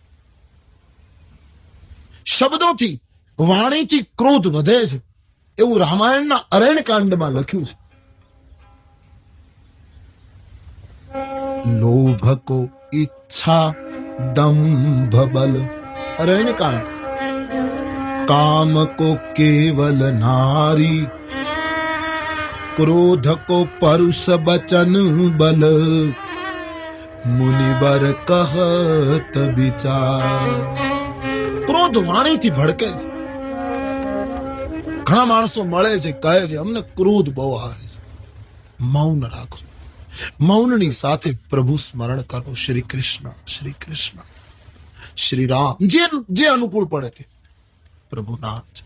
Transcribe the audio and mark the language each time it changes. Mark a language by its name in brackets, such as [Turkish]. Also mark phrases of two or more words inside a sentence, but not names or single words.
[Gujarati] શબ્દોથી, વાણીથી ક્રોધ વધે છે એવું રામાયણના અરણ્યકાંડમાં લખ્યું છે. [Awadhi] लोभ को इच्छा दंभ बल. [Gujarati] અરણ્યકાંડ. [Awadhi] काम को केवल नारी, क्रोध को परुष बचन बल, मुनिबर कहत विचार. [Gujarati] ક્રોધ વાણીથી ભડકે છે. ઘણા માણસો મળે છે, કહે છે અમને ક્રોધ બહુ આવે છે. મૌન રાખો. મૌનની સાથે પ્રભુ સ્મરણ કરો. શ્રી કૃષ્ણ, શ્રી કૃષ્ણ, શ્રી રામ, જે અનુકૂળ પડે તે પ્રભુ નામ છે.